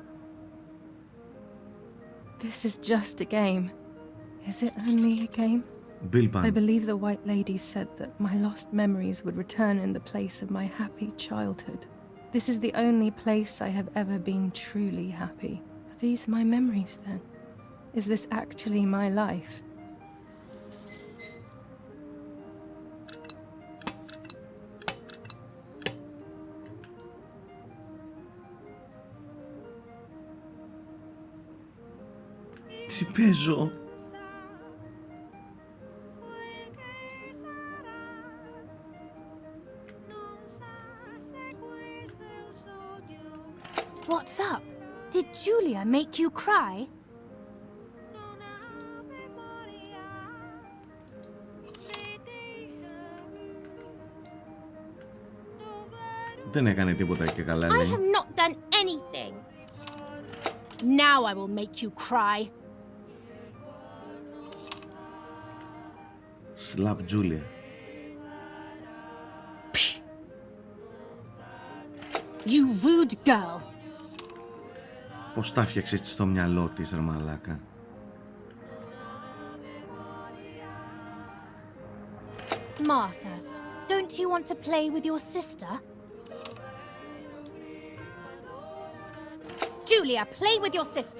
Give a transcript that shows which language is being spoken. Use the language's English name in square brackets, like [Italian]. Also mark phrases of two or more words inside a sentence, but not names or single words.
[English] This is just a game. Is it only a game? Bilban. I believe the White Lady said that my lost memories would return in the place of my happy childhood. This is the only place I have ever been truly happy. Are these my memories then? Is this actually my life? [Greek] Τι παίζω? [English] What's up? Did Julia make you cry? [Greek] Δεν έκανε τίποτα και καλά, [English] I [Greek] λέει. [English] have not done anything. Now I will make you cry. Slap Julia. You rude girl. [Greek] Πώς τα φτιάξε έτσι στο μυαλό της, ρε μαλάκα. [English] Martha, don't you want to play with your sister? Julia, play with your sister.